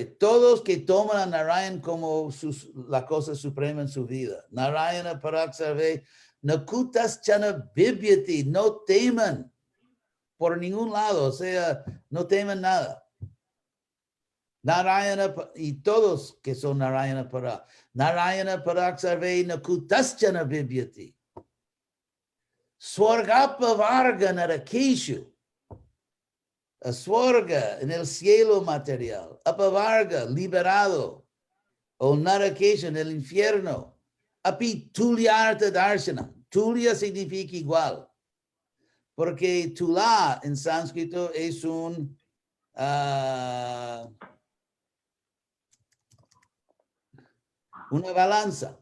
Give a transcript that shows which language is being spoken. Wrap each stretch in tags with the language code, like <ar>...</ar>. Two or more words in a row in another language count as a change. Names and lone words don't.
<es>Todos que toman a Narayan como la cosa suprema en su vida.</es> <sa>Narayana Parak Sarve. Nakutas Chana Bibyati.</sa> <es>No teman por ningún lado, o sea, no teman nada. Narayana, y todos que son</es> <sa>Narayana Para. Narayana Parak Sarve Nakutaschana Bibyati. Swargapa Varga Narakeshu.</sa> <es>A Swarga en el cielo material. Apavarga, liberado. O Narakeshu en el infierno.</es> <sa>Api Tulyarta Darshana.</sa> <es>Tulya significa igual. Porque Tula en sánscrito es una balanza.</es>